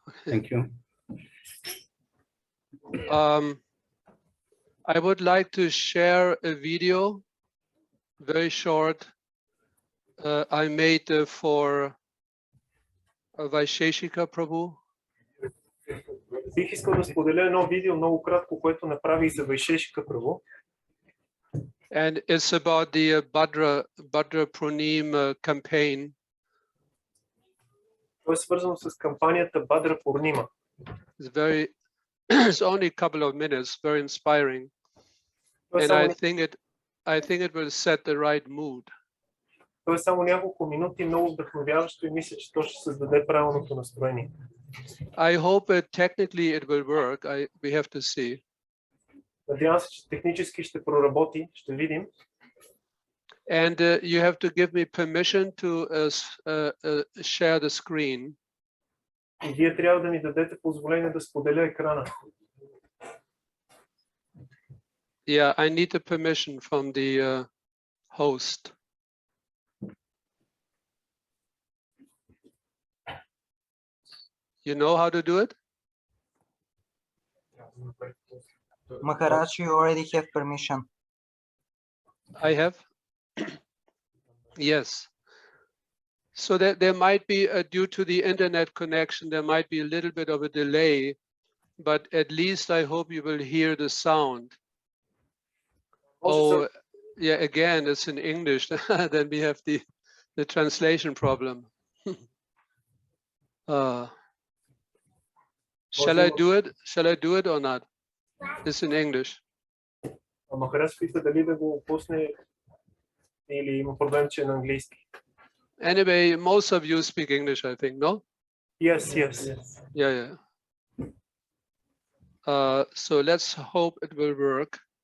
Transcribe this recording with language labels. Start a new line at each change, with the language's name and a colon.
English: Thank you. I would like to share a video, very short, I made for Vaisheshika Prabhu.
Bulgarian: Бих искал да споделя едно видео много кратко, което направих за Вайшешика Прабhu.
English: And it's about the Bhadra Purnima campaign.
Bulgarian: То е свързано с кампанията Бадра Пурнима.
English: It's only a couple of minutes, very inspiring. And I think it will set the right mood.
Bulgarian: То е само няколко минути, много вдъхновяващо и мисля, че то ще създаде правилното настроение.
English: I hope technically it will work. We have to see.
Bulgarian: Надявам се, че технически ще проработи, ще видим.
English: And you have to give me permission to share the screen.
Bulgarian: И вие трябва да ми дадете позволение да споделя екрана.
English: Yeah, I need the permission from the host. You know how to do it? Maharaj, you already have permission. I have? Yes. So that there might be, due to the internet connection, there might be a little bit of a delay, but at least I hope you will hear the sound. Oh, yeah, again, it's in English. Then we have the translation problem. Shall I do it? Shall I do it or not? It's in English.
Bulgarian: Махарадж пита дали да го пусне или има проблем, че е на английски.
English: Anyway, most of you speak English, I think, no? Yes. Yeah. So let's hope it will work.